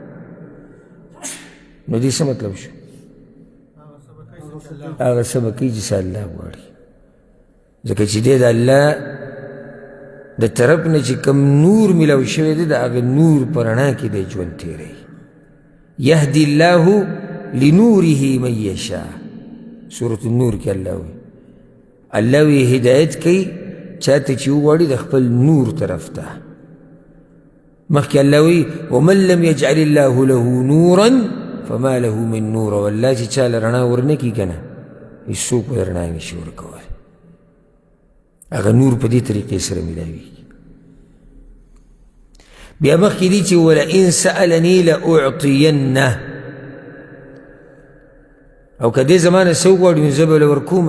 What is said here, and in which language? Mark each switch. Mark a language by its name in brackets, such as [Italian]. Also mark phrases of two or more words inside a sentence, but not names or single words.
[Pashto] نو دې څه مطلب شو؟ هغه څه به کوي چې څه الله غواړي. ځکه چې دی د الله د طرف نه چې کوم نور میلاو شوی دی د هغه نور په رڼا کې دی ژوند تېروي. [Arabic] یهدي الله لنوره من یشاء، [Pashto] سورة النور کې الله وی الله وی هدایت کوي چاته چې وغواړي د خپل نور طرف ته. مخکې الله وی [Arabic] ومن لم یجعل الله له نورا فما له من نور، [Pashto] والله چې چا له رڼا ورنه کړي که نه هېڅوک به رڼا نشي ورکولی. هغه نور په دې طریقې سره میلاویږي. بیا مخکې دي چې [Arabic] ولئن سألني لأعطینه، [Pashto] او که دې زما نه څه وغواړي نو زه به له ورکوم.